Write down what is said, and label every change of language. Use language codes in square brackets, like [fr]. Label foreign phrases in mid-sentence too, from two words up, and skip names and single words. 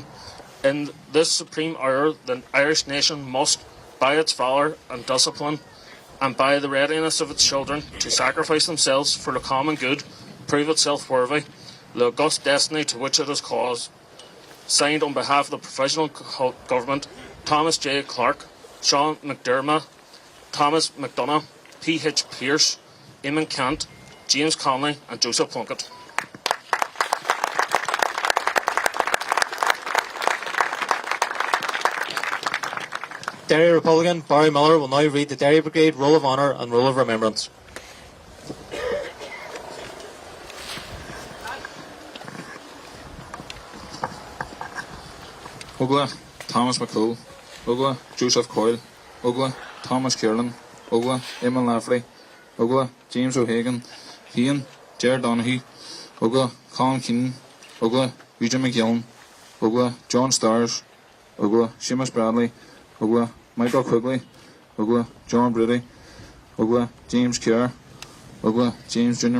[en] In this supreme hour, the Irish nation must, by its valour and discipline, and by the readiness of its children to sacrifice themselves for the common good, prove itself worthy the august destiny to which it is caused. Signed on behalf of the Provisional Government, Thomas J. Clark, Sean McDermott, Thomas McDonough, P.H. Pearce, Eamon Kent, James Connolly and Joseph Plunkett. Derry Republican Barry Miller will now read the Derry Brigade Roll of Honour and Roll of Remembrance. Ogla, Thomas McCool, Ogla, Joseph Coyle, Ogla, Thomas Kiernan, Ogla, Eamon Lafferty, Ogla, James O'Hagan, Ian, Jared Donaghy, Ogla, Colin Keenan, Ogla, Eugene McGillen, Ogla, John Stars, Ogla, Seamus Bradley, Ogla, Michael Quigley, Ogla, John Brady, Ogla, James Kerr, Ogla, James Jr.